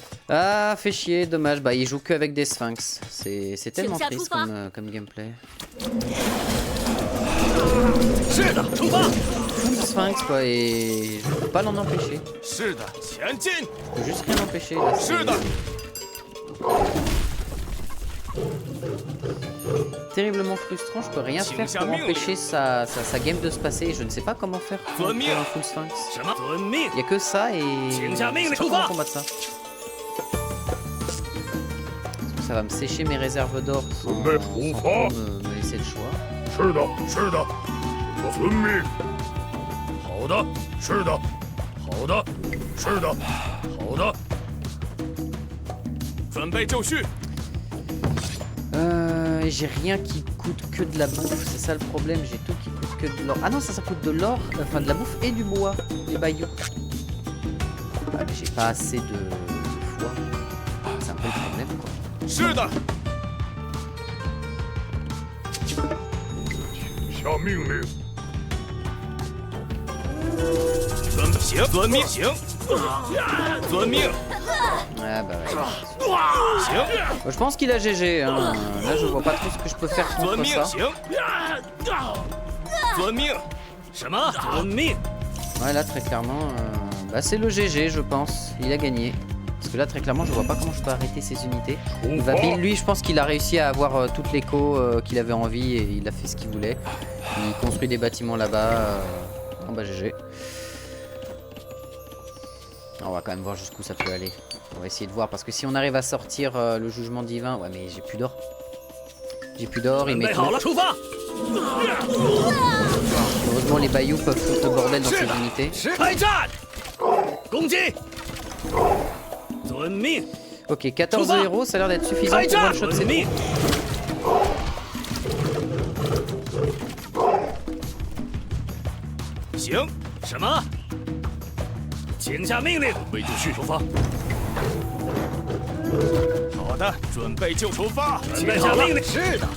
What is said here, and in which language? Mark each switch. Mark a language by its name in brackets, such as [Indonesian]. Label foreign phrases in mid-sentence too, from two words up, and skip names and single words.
[French] Ah, fait chier, dommage. Bah, il joue que avec des sphinx. C'est tellement [Chinese] 请下 [French] triste [Chinese] 出发。 [French] comme gameplay. [Chinese] 是的，出发。 [French] Full sphinx quoi, et je peux pas l'en empêcher. [Chinese] 是的，前进。 [French] Je peux juste rien empêcher. Là, [Chinese] 是的。 [French] terriblement frustrant, je peux rien faire pour empêcher sa game de se passer. Et je ne sais pas comment faire pour un full sphinx. [Chinese] 什么？遵命。 [French] Il y a que ça et je [Chinese] 请 [French] sais [Chinese] 下 [French] pas [Chinese] 命令，出 [French] comment [Chinese] 发。 [French] combattre ça. Ça va me sécher mes réserves d'or sans trop me laisser le choix. [Chinese] 是的，是的，我遵命。好的，是的，好的，是的，好的。准备就绪。 [French] J'ai rien qui coûte que de la bouffe, c'est ça le problème, j'ai tout qui coûte que de l'or. Ah non, ça coûte de l'or, enfin de la bouffe et du bois, les bayous. Ah mais j'ai pas assez de foie, c'est un peu le problème quoi. [Chinese] 是的。请下命令。行，遵命。行。遵命。 [French] Ah bah ouais. [Chinese] 行。 [French] Je pense qu'il a GG, hein. Là je vois pas trop ce que je peux faire [Chinese] 遵 [French] contre [Chinese] 命。 [French] ça. [Chinese] 行。遵命。什么？遵命。 [French] Ouais là très clairement, bah, c'est le GG je pense, il a gagné. Parce que là très clairement je vois pas comment je peux arrêter ses unités. Il va build, lui je pense qu'il a réussi à avoir toute l'écho qu'il avait envie et il a fait ce qu'il voulait. Il construit des bâtiments là-bas. Bon bah GG. On va quand même voir jusqu'où ça peut aller. On va essayer de voir parce que si on arrive à sortir le jugement divin... Ouais mais j'ai plus d'or. J'ai plus d'or, il met [Chinese] 备 [French] tout. [Chinese] 好了，出发。 [French] Heureusement les bayous peuvent foutre le bordel dans ces unités. [Chinese] 开战！攻击！遵命。 [French] Ok, 14 héros, ça a l'air d'être suffisant [Chinese] 开 [French] pour [Chinese] 战！ [English] one shot [Chinese] 遵 [French] ces [Chinese] 命。 行。什么？请下命令。准备就绪，出发。好的，准备就出发。准备下命令。是的。